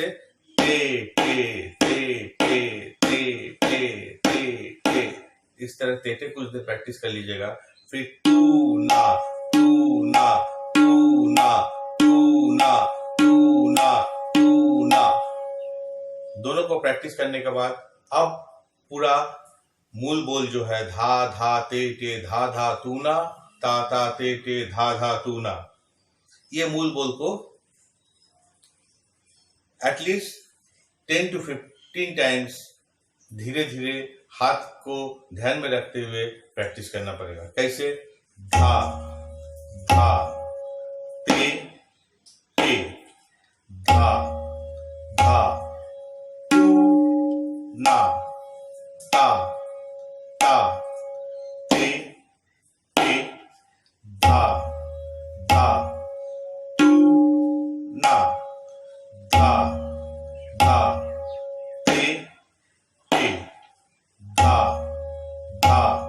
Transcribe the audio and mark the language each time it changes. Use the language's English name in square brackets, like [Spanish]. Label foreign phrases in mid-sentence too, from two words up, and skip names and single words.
[Hindi] ते इस तरह ते कुछ देर प्रैक्टिस कर लीजिएगा। फिर तू ना तू ना तू ना तू ना तू ना तू ना। दोनों को प्रैक्टिस करने के बाद अब पूरा मूल बोल जो है धा धा ते धा धा तूना, ता ता ते धा धा तूना, ये मूल बोल को [English] at least 10 to 15 times [Hindi] धीरे धीरे हाथ को ध्यान में रखते हुए प्रैक्टिस करना पड़ेगा। कैसे? धा धा ते धा धा ना ता ता ते धा धा ना धा धा ते धा धा